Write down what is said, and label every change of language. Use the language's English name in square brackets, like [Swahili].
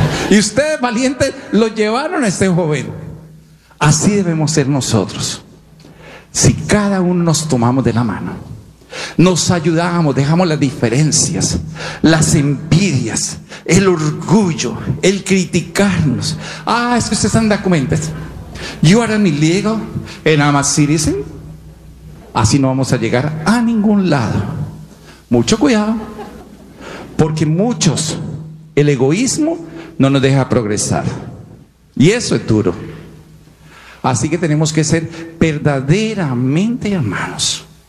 [Spanish] Y ustedes valientes lo llevaron a este joven. Así debemos ser nosotros. Si cada uno nos tomamos de la mano, nos ayudamos, dejamos las diferencias, las envidias, el orgullo, el criticarnos. Ah, es que ustedes están de acuerdo. [English] You are an illegal and I'm a citizen. [Spanish] Así no vamos a llegar a ningún lado. Mucho cuidado, porque muchos, el egoísmo no nos deja progresar. Y eso es duro. Así que tenemos que ser verdaderamente hermanos.